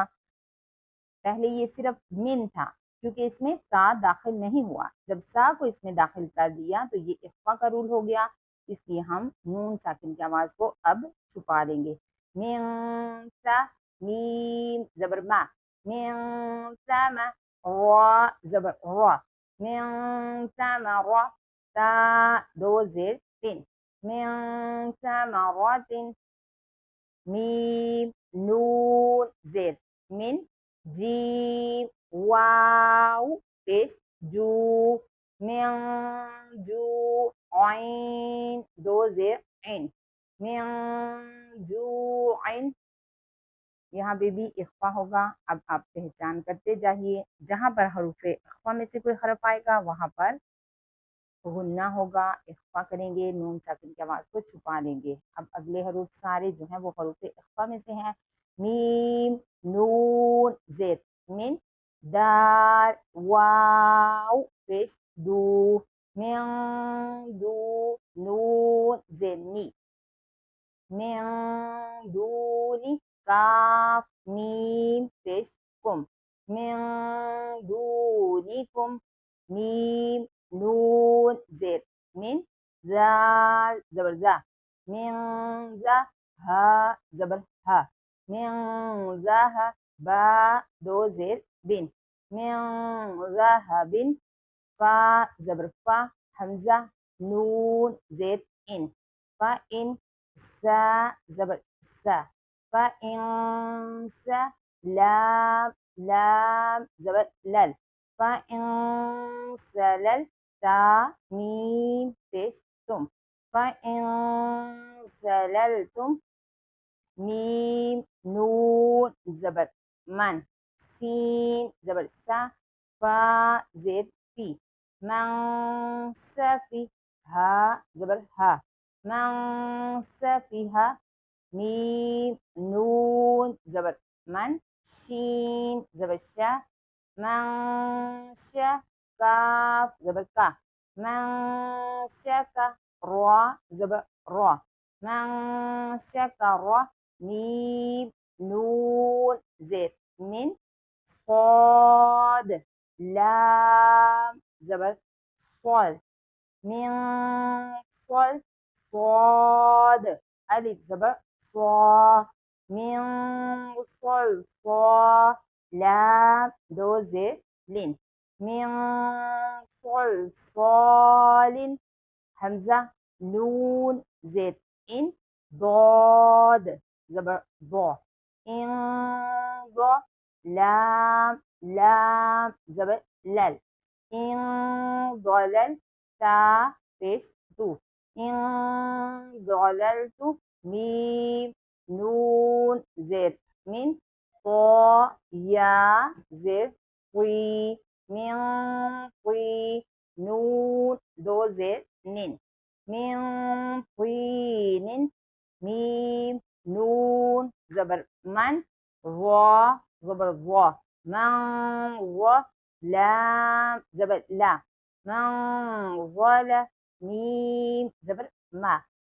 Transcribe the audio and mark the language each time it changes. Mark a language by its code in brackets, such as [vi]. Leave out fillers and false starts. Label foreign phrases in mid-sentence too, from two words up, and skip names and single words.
[ur] پہلے یہ صرف من تھا کیونکہ اس میں تا داخل نہیں ہوا. جب تا کو اس میں داخل کر دیا تو یہ اخفا کا رول ہو گیا. اس لیے ہم نون ساکن کی آواز کو اب چھپا دیں گے. من سا میم زبر ما من سما را زبر را من ثمرة تا دو زیر تن من ثمرات میم نون زیر من جیم واو پیش جو من جو عین دو زیر عین من جو عین. یہاں پہ بھی اخفا ہوگا. اب آپ پہچان کرتے جائیے. جہاں پر حروف اخفا میں سے کوئی حرف آئے گا وہاں پر غنہ ہوگا. اخفا کریں گے نون ساکن کی آواز کو چھپا لیں گے. اب اگلے حروف سارے جو ہیں وہ حروف اخفا میں سے ہیں. میم نون زیر من دال واو پیش دو من دو نون زیر نی من دونی کاف میم پیش کم من دونکم میم نون زیر من زال زبر زا من زا ها زبر ها من زاها با دو زیر بن من ذهب فا زبر فا حمزہ نون زیر ان فإن سا زبر سا فإن سا لام لام زبر لل فإن سلل تا میم پیش تم فإن سللتم میم نون زبر من سین زبر سا فا زیر فی من سفی ها زبر ها من سفیها میم نون زبر من شین زبر شا من شا کاف زبر کا من شکا را زبر را من شکر میم نون زیر من صاد لام زبر صاد من صاد صاد الف زبر صا من صاد صا لام دو زیر لن من صاد صال حمزہ نون زیر ان ضاد زبر ضا ان ضا لام لام زبر لل ان ضلل تا پیش تو ان ضللت میم نون زیر من طا یا زیر قی من قی نون دو زیر نن من طین میم نون زبر من، وا زبر وا، من وا، لام زبر لا، من ظلم، ميم زبر ما،